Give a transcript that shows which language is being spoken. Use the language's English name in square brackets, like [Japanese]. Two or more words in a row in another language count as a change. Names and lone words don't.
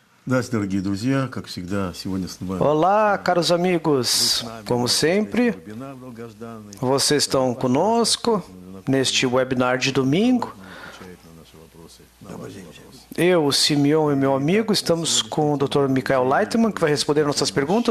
[Russian] Здравствуйте, дорогие друзья. Как всегда, сегодня с нами. [Portuguese] Olá, caros amigos. Como sempre, vocês estão conosco neste webinar de domingo. Eu, o Simeon e meu amigo, estamos com o Dr. Michael Leitman, que vai responder nossas perguntas.